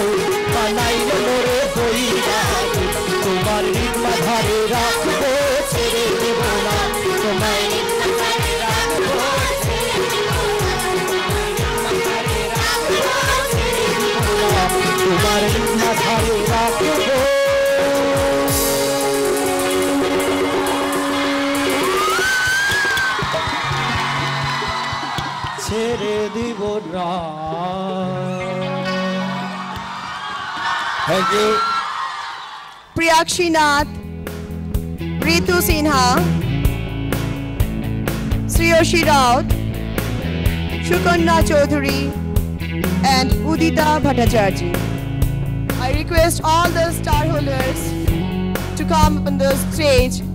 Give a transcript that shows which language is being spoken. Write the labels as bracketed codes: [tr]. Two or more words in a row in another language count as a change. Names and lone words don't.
[bn] বানাইলো মোরে বইরা তোমার মাঝারে রাখবো ছেড়ে দিব না তোমার মাঝারে রাখবো তোমার মাঝারে রাখবো ছেড়ে দিব না [en] Thank you. Priyakshi Nath, Ritu Sinha, Shreyoshi Raut, Shukanna Chaudhary, and Udita Bhattacharjee. I request all the star holders to come up on the stage.